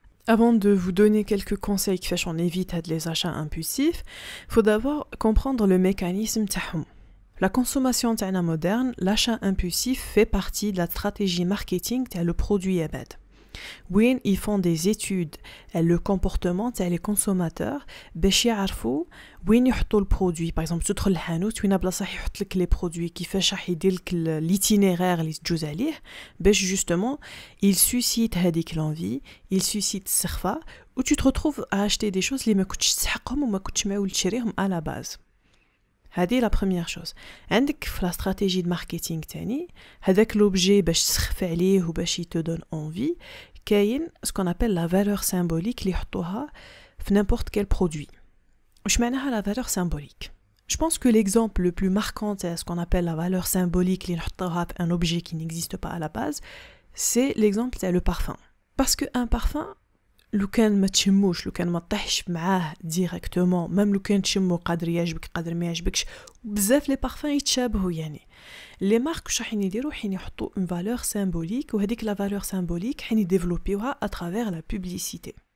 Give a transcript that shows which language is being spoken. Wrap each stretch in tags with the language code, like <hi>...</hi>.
<fr>Avant de vous donner quelques conseils qui font éviter les achats impulsifs, il faut d'abord comprendre le mécanisme</fr> <ar>تاعهم.</ar> <fr>La consommation</fr> <ar>تاعنا</ar> <fr>moderne, l'achat impulsif fait partie de la stratégie marketing</fr> <ar>تاع</ar> <fr>le produit abad. وين ils font des études et le comportement تاع les consommateurs</fr> <ar>باش يعرفوا وين يحطوا البرودوي.</ar> <fr>par exemple</fr> <ar>تدخل للحانوت وين بلاصه يحط لك لي برودوي كيفاش راح يدير لك</ar> <fr>l'itinéraire</fr> <ar>اللي تجوز عليه باش</ar> <fr>justement il suscite</fr> <ar>هذيك l'envie, il suscite السخفه و</ar> <fr>tu te retrouves à acheter des choses</fr> <ar>اللي ما كنتش تسحقهم وما كنتش معول تشريهم</ar> <fr>à la base. هذه la première chose. عندك في la stratégie de marketing تاني هذاك l'objet</fr> <ar>باش تسخف عليه وباش</ar> <fr>te donne envie كاين ce qu'on appelle la valeur symbolique</fr> <ar>اللي يحطوها في</ar> <fr>n'importe quel produit.</fr> <ar>واش معناها</ar> <fr>la valeur symbolique? Je pense que l'exemple le plus marquant c'est ce qu'on appelle la valeur symbolique</fr> <ar>اللي نحطوها في</ar> <fr>un objet qui n'existe pas à la base, c'est l'exemple c'est le parfum. Parce que un parfum</fr> <ar>لو كان ما تشموش لو كان ما طيحش معاه</ar> <fr>ديريكتومون ميم</fr> <ar>لو كان تشمو قادر يعجبك قادر ما يعجبكش بزاف</ar> <fr>لي بارفان</fr> <ar>يتشابهوا يعني</ar> <fr>لي مارك</fr> <ar>واش راح يديروا حين يحطوا</ar> <fr>اون فالور سيمبوليك</fr> <ar>وهذيك</ar> <fr>لا فالور سيمبوليك</fr> <ar>حين</ar> <fr>يديفلوبيوها ا ترافير لا بوبليسيتي.</fr>